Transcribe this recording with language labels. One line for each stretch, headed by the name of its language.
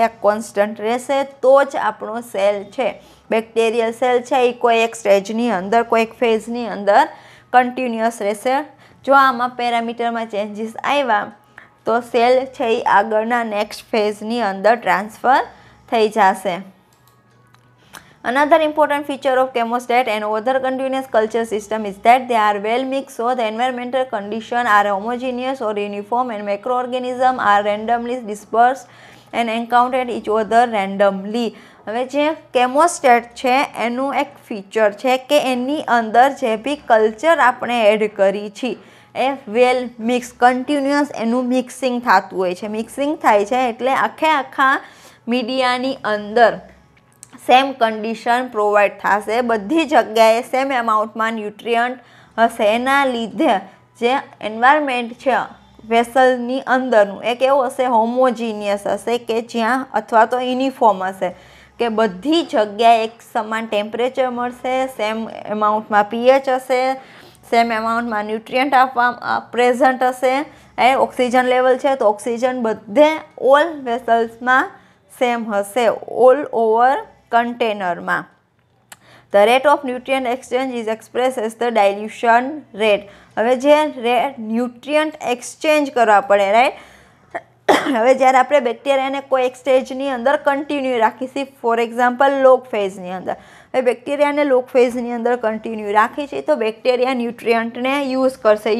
Gujarati: એ constant રહેશે તો જ આપણો સેલ છે, બેક્ટેરિયલ સેલ છે એ કોઈ એક સ્ટેજની અંદર, કોઈ એક ફેઝની અંદર કન્ટિન્યુઅસ રહેશે. જો આમાં પેરામીટરમાં ચેન્જીસ આવ્યા તો સેલ છે એ આગળના નેક્સ્ટ ફેઝની અંદર ટ્રાન્સફર થઈ જશે.
English: Another important feature of chemostat and other continuous culture system is that they are well mixed, so the environmental conditions are homogeneous or uniform and microorganisms are randomly dispersed and encountered each other randomly.
Gujarati: હવે જે કેમોસ્ટેટ છે એનું એક feature છે કે એની અંદર જે બી culture આપણે એડ કરી છીએ એ વેલ મિક્સ, કન્ટિન્યુઅસ એનું મિક્સિંગ થતું હોય છે. મિક્સિંગ થાય છે એટલે આખા મીડિયાની અંદર સેમ કન્ડિશન પ્રોવાઈડ થશે, બધી જગ્યાએ સેમ એમાઉન્ટમાં ન્યુટ્રિયન્ટ હશે. એના લીધે જે એન્વાયરમેન્ટ છે વેસલની અંદરનું એ કેવું હશે, હોમોજીનિયસ હશે, કે જ્યાં અથવા તો યુનિફોર્મ હશે, કે બધી જગ્યાએ એક સમાન ટેમ્પરેચર મળશે, સેમ એમાઉન્ટમાં પીએચ હશે, સેમ એમાઉન્ટમાં ન્યુટ્રિયન્ટ પ્રેઝન્ટ હશે. એ ઓક્સિજન લેવલ છે તો ઓક્સિજન બધે ઓલ વેસલ્સમાં સેમ હશે, all over કન્ટેનરમાં.
English: The rate of nutrient exchange is expressed as the dilution rate.
Gujarati: હવે જે ન્યુટ્રિયન્ટ એક્સચેન્જ કરવા પડે, રાઈટ. હવે જ્યારે આપણે બેક્ટેરિયાને કોઈ એક સ્ટેજની અંદર કન્ટિન્યુ રાખીશું, ફોર એક્ઝામ્પલ લોગ ફેઝની અંદર. હવે બેક્ટેરિયાને લોગ ફેઝની અંદર કન્ટિન્યુ રાખી છે તો બેક્ટેરિયા ન્યુટ્રિયન્ટને યુઝ કરશે.